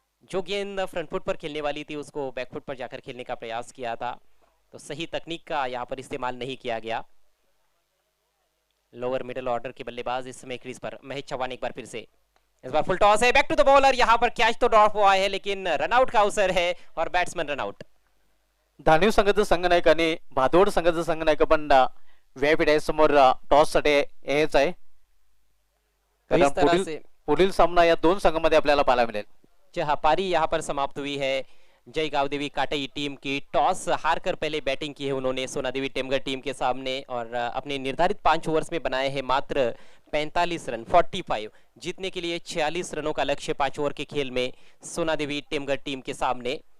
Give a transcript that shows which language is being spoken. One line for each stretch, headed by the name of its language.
Hindi: जो गेंद front foot पर खेलने वाली थी उसको बैकफुट पर जाकर खेलने का प्रयास किया था. तो सही तकनीक का यहाँ पर इस्तेमाल नहीं किया गया. लोअर मिडिल ऑर्डर के बल्लेबाज इस समय क्रीज पर. महेश चौहान एक बार फिर से. इस बार फुल टॉस है, बैक टू द बॉलर. यहाँ पर कैच तो ड्रॉप हुआ है, लेकिन रनआउट का अवसर है और बैट्समैन रनआउट.
Marathi: धानीव संघाचं संघनायक आणि भादोड संघाचं संघनायक पण व्यापीठ समोर टॉस साठी हेच आहे.
Hindi: तो इस तरह से
Marathi: पुढील सामना या 2 संघांमध्ये आपल्याला पाहायला मिळेल.
Hindi: हाँ, पारी यहाँ पर समाप्त हुई है. जय गावदेवी काटई टीम की टॉस हार कर पहले बैटिंग की है उन्होंने सोना देवी टेमगर टीम के सामने, और अपने निर्धारित 5 ओवर्स में बनाए हैं मात्र 45 रन 45। जीतने के लिए 46 रनों का लक्ष्य 5 ओवर के खेल में सोना देवी टेमगर टीम के सामने।